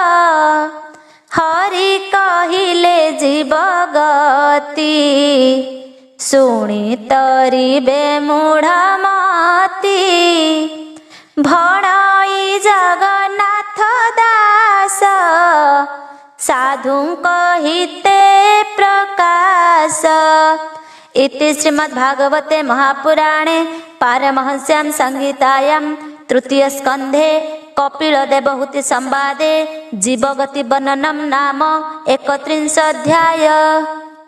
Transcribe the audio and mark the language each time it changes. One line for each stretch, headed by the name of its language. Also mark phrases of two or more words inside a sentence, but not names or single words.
Odia: ହରି କହିଲେ ଜୀବ ଗତି ଶୁଣି ତରିବେ ମୂଢ଼ ମତି ଭଣଇ ଜଗନ୍ନାଥ ଦାସ ସାଧୁଙ୍କ ହିତେ ପ୍ରକାଶ।
Sanskrit: इति श्रीमद्भागवते महापुराणे पारमहंस्यां संहितायां तृतीय स्कन्धे कपिलदेवहूति संवादे जीवगति वर्णनं नाम 31 अध्याय।